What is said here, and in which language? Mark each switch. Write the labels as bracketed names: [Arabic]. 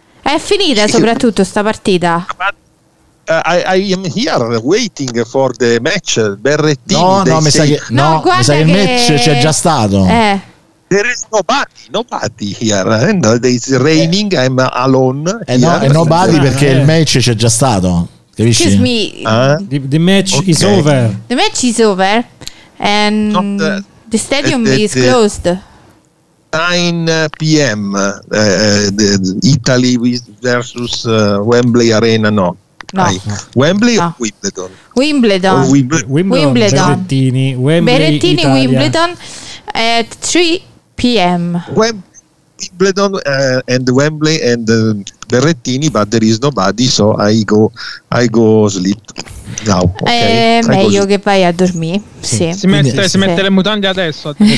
[Italian] È finita soprattutto sta partita. [English] I am here waiting for the match Berrettini. [Italian] No, mi sa che il match c'è già stato. [English] There is nobody, nobody here. No, it's raining, yeah. I'm alone. [Italian] No, è nobody perché il match c'è già stato. Capisci? [English] Excuse me. The match is over. The match is over. And the stadium is closed. 9 p.m. Italy versus Wembley Arena, no. No. [Italian] Wembley o Wimbledon? [English] Wimbledon. Wimbledon. Berrettini, Wembley, Berrettini Wimbledon at 3 p.m. Wimbledon and Wembley and Berrettini, but there is nobody, so I go sleep now. Okay? [Italian] Meglio che vai a dormire. Sì. Si mette le mutande adesso.